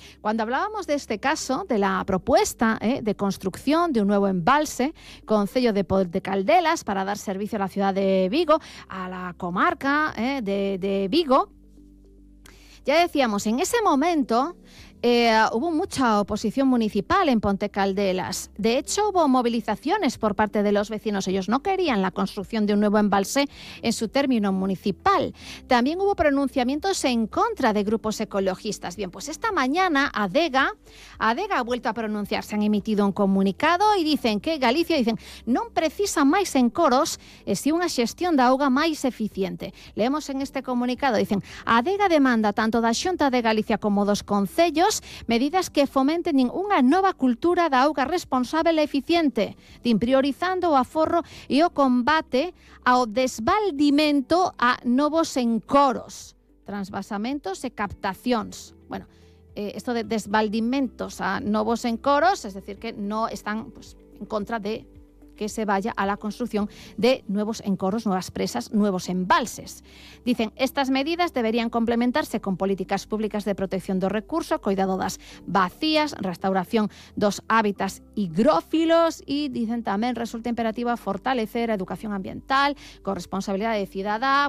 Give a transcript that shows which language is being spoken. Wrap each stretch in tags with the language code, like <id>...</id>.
<es>Cuando hablábamos de este caso, de la propuesta de construcción de un nuevo embalse, concello de Ponte Caldelas, para dar servicio a la ciudad de Vigo, a la comarca de Vigo, ya decíamos, en ese momento hubo mucha oposición municipal en Ponte Caldelas. De hecho, hubo movilizaciones por parte de los vecinos. Ellos no querían la construcción de un nuevo embalse en su término municipal. También hubo pronunciamientos en contra de grupos ecologistas. Bien, pues esta mañana Adega ha vuelto a pronunciarse. Han emitido un comunicado y dicen que Galicia, dicen,</es> <gl>non precisa máis encoros e si unha xestión da auga máis eficiente.</gl> <es>Leemos en este comunicado,</es> <gl>dicen, Adega demanda tanto da Xunta de Galicia como dos concellos medidas que fomenten unha nova cultura da auga responsable e eficiente, priorizando o aforro e o combate ao desbaldimento a novos encoros, transvasamentos e captacións.</gl> <es>Bueno, esto de</es> <gl>desbaldimentos a novos encoros,</gl> <es>es decir, que no están pues, en contra de que se vaya a la construcción de nuevos encoros, nuevas presas, nuevos embalses. Dicen, estas medidas deberían complementarse con políticas públicas de protección</es> <gl>do recurso, cuidado das bacías, restauración dos hábitats higrófilos y dicen tamén resulta imperativa fortalecer a educación ambiental, corresponsabilidad de cidadá.</gl>